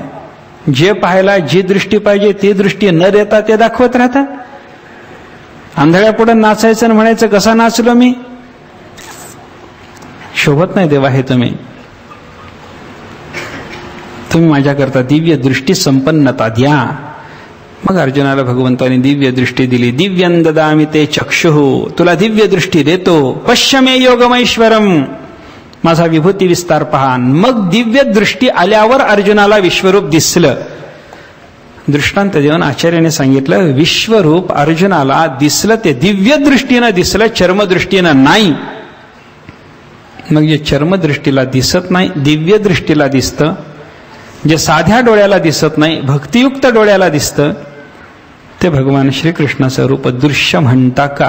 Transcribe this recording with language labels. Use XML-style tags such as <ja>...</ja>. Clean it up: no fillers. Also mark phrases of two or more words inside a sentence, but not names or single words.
<mr>जे पाहायला जी दृष्टी पाहिजे ती दृष्टी न देता ते दाखवत राहतात. आंधळ्या पुढे नाचायचं आणि म्हणायचं कसा नाचलो मी, शोभत नाही देवा हे तुम्ही माझ्याकरता दिव्य दृष्टी संपन्नता द्या. मग अर्जुनाला भगवंताने दिव्य दृष्टी दिली.</mr> <sa>दिव्यं ददामि ते चक्षुः,</sa> <mr>तुला दिव्य दृष्टी देतो.</mr> <sa>पश्य मे योगमैश्वरम,</sa> <mr>माझा विभूती विस्तार पहा. मग दिव्य दृष्टी आल्यावर अर्जुनाला विश्वरूप दिसलं. दृष्टांत देऊन आचार्याने सांगितलं विश्वरूप अर्जुनाला दिसलं ते दिव्य दृष्टीनं दिसलं, चर्मदृष्टीनं नाही. मग जे चर्मदृष्टीला दिसत नाही दिव्य दृष्टीला दिसतं, जे साध्या डोळ्याला दिसत नाही भक्तियुक्त डोळ्याला दिसतं, ते भगवान श्रीकृष्णाचं रूप दृश्य म्हणता का?</mr>